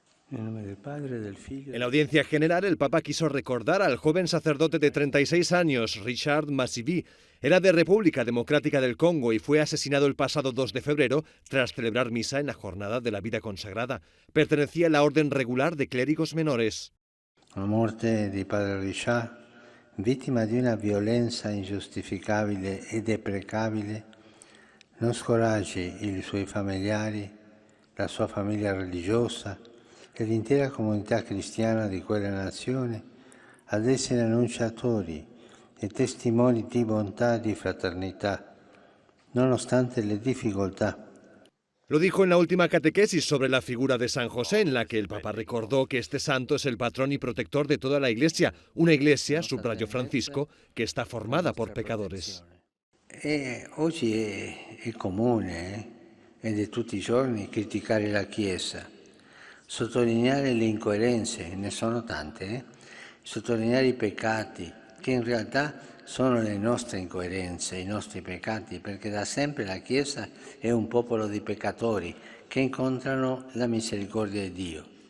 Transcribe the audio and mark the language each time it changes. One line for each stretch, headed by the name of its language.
Spanish: En la audiencia general, el Papa quiso recordar al joven sacerdote de 36 años, Richard Masivy. Era de República Democrática del Congo y fue asesinado el pasado 2 de febrero tras celebrar misa en la Jornada de la Vida Consagrada. Pertenecía a la Orden Regular de Clérigos Menores.
Italian: La muerte di padre Richard, vittima di una violenza ingiustificabile e deprecabile, non scoraggi i suoi familiari, la sua famiglia religiosa e l'intera comunità cristiana di quella nazione ad essere annunciatori e testimoni di bontà e di fraternità, nonostante le difficoltà.
Spanish: Lo dijo en la última catequesis sobre la figura de San José, en la que el Papa recordó que este santo es el patrón y protector de toda la Iglesia, una Iglesia, subrayó Francisco, que está formada por pecadores.
Italian: Oggi è comune ed è tutti i giorni criticare la Chiesa, sottolineare le incoerenze, ne sono tante, sottolineare i peccati, che in realtà sono le nostre incoerenze, i nostri peccati, perché da sempre la Chiesa è un popolo di peccatori che incontrano la misericordia di Dio.